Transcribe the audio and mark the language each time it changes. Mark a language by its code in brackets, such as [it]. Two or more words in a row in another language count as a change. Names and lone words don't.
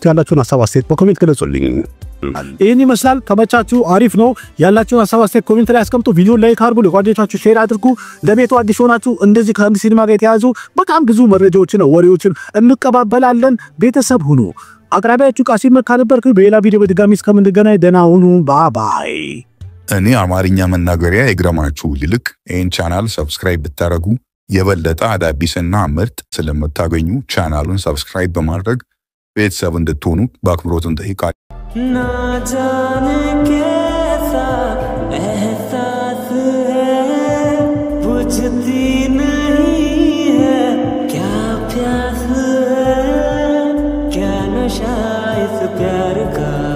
[am] ያላችሁን ሐሳብ አስተያየት በኮሜንት ገለጹልኝ። ይህን ይመስላል። ከመቻችሁ አሪፍ ነው። ያላችሁን ሐሳብ አስተያየት ኮሜንት ላይ አስቀምጡ። ቪዲዮ ላይክ አድርጉ፣ ለጓደኞቻችሁ ሼር አድርጉ። ለቤቱ አዲስ ሆናችሁ እንደዚህ ከህንድ ሲኒማ ጋር የተያዙ በጣም ብዙ መረጃዎችን ወሬዎችን እንቀባበላለን። ቤተሰብ ሁኑ። አቅራቢያችሁ ቃሲም መካ ነበርኩ። በሌላ ቪዲዮ በድጋሚ እስከምንገናኝ ደህና ሁኑ። ባይ። እኔ አማርኛ መናገሪያ ይግረማችሁ ይልቅ ይህን ቻናል ሰብስክራይብ ብታረጉ የበለጠ አዳዲስና ምርጥ ስለምታገኙ ቻናሉን ሰብስክራይብ በማድረግ ቤተሰብ እንድትሆኑ በአክብሮት እንጠይቃለን። [hi] ना जाने कैसा एहसास है बुझती नहीं है क्या प्यास है क्या नशा इस प्यार का